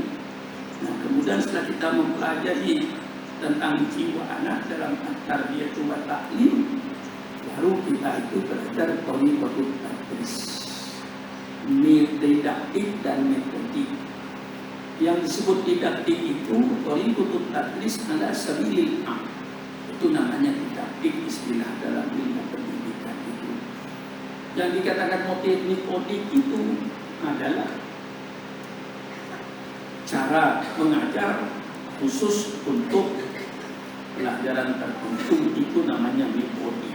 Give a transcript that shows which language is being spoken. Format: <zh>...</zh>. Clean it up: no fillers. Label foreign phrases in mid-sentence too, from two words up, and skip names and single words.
<id>Nah kemudian setelah kita mempelajari tentang jiwa anak dalam</id> <ar>تربية وتعليم,</ar> <id>baru kita itu belajar</id> <ar>طريقة التدريس,</ar> <id>didaktik dan metodik. Yang disebut didaktik itu</id> <ar>طريقة التدريس على السبيل العام,</ar> <id>itu namanya didaktik, istilah dalam ilmu pendidikan itu. Yang dikatakan metodik itu adalah cara mengajar khusus untuk pelajaran tertentu, itu namanya metode.</id>